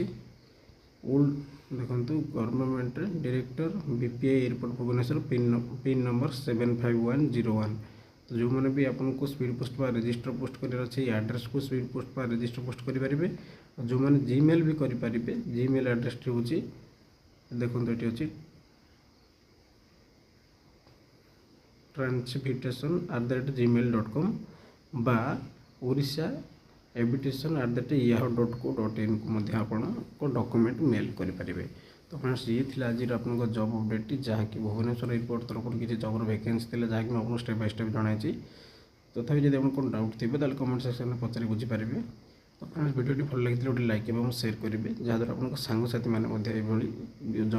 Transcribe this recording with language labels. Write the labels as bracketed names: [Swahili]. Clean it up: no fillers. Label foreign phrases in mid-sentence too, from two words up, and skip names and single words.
[Odia] ଓଲ୍ଡ ଦେଖନ୍ତୁ ଗଭର୍ଣ୍ଣମେଣ୍ଟରେ ଡିରେକ୍ଟର BPI ଏୟାରପୋର୍ଟ ଭୁବନେଶ୍ୱର [English] pin number [Odia] 75101। ତ ଯେଉଁମାନେ ବି ଆପଣଙ୍କୁ [English] speed post [Odia] ବା [English] register post [Odia] କରିବାର ଅଛି ଏଇ ଆଡ୍ରେସ୍କୁ [English] speed post [Odia] ବା [English] register post [Odia] କରିପାରିବେ। ଆଉ ଯେଉଁମାନେ ଜିମେଲ୍ ବି କରିପାରିବେ ଜିମେଲ୍ ଆଡ୍ରେସ୍ଟି ହେଉଛି ଦେଖନ୍ତୁ ଏଠି ଅଛି transportation@gmail.com বা ଓଡ଼ିଶା aviation@yahoo.co.in କୁ ମଧ୍ୟ ଆପଣଙ୍କ [English] document mail [Odia] କରିପାରିବେ। ତ ଫ୍ରେଣ୍ଡସ୍ ଇଏ ଥିଲା ଆଜିର ଆପଣଙ୍କ ଜବ୍ ଅପଡ଼େଟ୍ଟି, ଯାହାକି ଭୁବନେଶ୍ୱର ଏୟାରପୋର୍ଟ ତରଫରୁ କିଛି ଜବ୍ର ଭ୍ୟାକେନ୍ସି ଥିଲା ଯାହାକି ମୁଁ ଆପଣଙ୍କୁ [English] step by step [Odia] ଜଣାଇଛି। ତଥାପି ଯଦି ଆପଣ କ'ଣ ଡାଉଟ୍ ଥିବେ ତାହେଲେ କମେଣ୍ଟ ସେକ୍ସନରେ ପଚାରି ବୁଝିପାରିବେ। ତ ଫ୍ରେଣ୍ଡସ୍ ଭିଡ଼ିଓଟି ଭଲ ଲାଗିଥିଲେ ଗୋଟେ ଲାଇକ୍ ଏବଂ ସେୟାର କରିବେ, ଯାହାଦ୍ୱାରା ଆପଣଙ୍କ ସାଙ୍ଗସାଥିମାନେ ମଧ୍ୟ ଏଭଳି ଜବ୍ ବିଷୟରେ ଜାଣିପାରିବେ।